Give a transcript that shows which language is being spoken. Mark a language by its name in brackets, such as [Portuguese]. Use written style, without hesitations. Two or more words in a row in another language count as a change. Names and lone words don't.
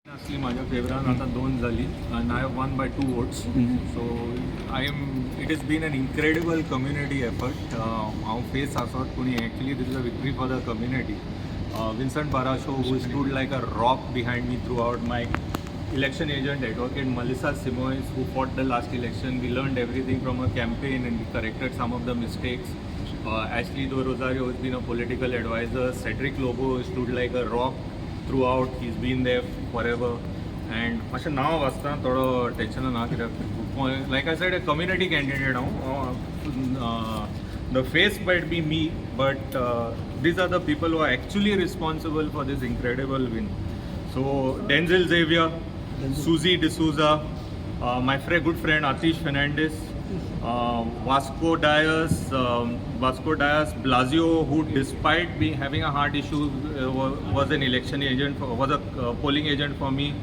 [Konkani] असली माझ्या फेवरान आता 2 झाली [English] and I have won by 2 votes. So it has been an incredible community effort. [Konkani] हांव फेस आसत पूण [English] actually this is a victory for the community. Vincent Parasho, who stood like a rock behind me throughout, my election agent advocate Melissa Simoes, who fought the last election. We learned everything from her campaign and we corrected some of the mistakes. Ashley Do Rosario has been a political advisor. Cedric Lobo stood like a rock throughout. He's been there forever. And [Konkani] मातशें नांव वाचता थोडो टेंशन ना कित्याक [English] like I said, a community candidate हांव. The face might be me, but these are the people who are actually responsible for this incredible win. So Denzel Xavier, Suzy D'Souza, my good friend Atish Fernandez, Vasco Dias, Blasio, who despite having a heart issue was an election agent, was a polling agent for me.